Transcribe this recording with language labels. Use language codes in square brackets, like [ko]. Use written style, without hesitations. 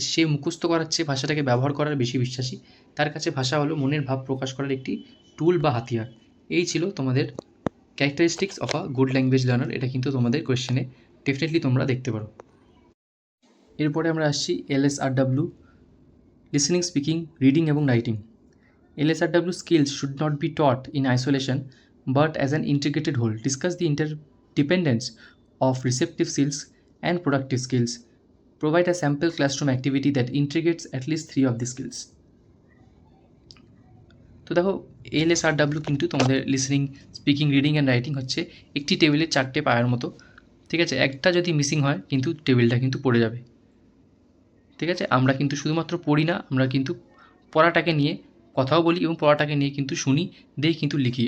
[bn] সে মুখস্থ করার চেয়ে ভাষাটাকে ব্যবহার করার বেশি বিশ্বাসী। তার কাছে ভাষা হলো মনের ভাব প্রকাশ করার একটি টুল বা হাতিয়ার। এই ছিল তোমাদের [en] Characteristics of a good language learner. [bn] এটা কিন্তু তোমাদের কোয়েশ্চেনে ডেফিনেটলি তোমরা দেখতে পারো। এরপরে আমরা আসছি LSRW, লিসনিং, স্পিকিং, রিডিং এবং writing. [en] LSRW skills should not be taught in isolation but as an integrated whole. Discuss the interdependence of receptive skills and productive skills. Provide a sample classroom activity that integrates at least 3 of these skills. [bn] তো দেখো, LSRW কিন্তু তোমাদের [en] listening, speaking, reading and writing [bn] হচ্ছে একটি টেবিলের 4টে পায়ের মতো, ঠিক আছে। একটা যদি মিসিং হয় কিন্তু টেবিলটা কিন্তু পড়ে যাবে, ঠিক আছে। আমরা কিন্তু শুধুমাত্র পড়ি না, আমরা কিন্তু পড়াটাকে নিয়ে কথাও বলি এবং পড়াটাকে নিয়ে কিন্তু শুনি, দিয়ে কিন্তু লিখি।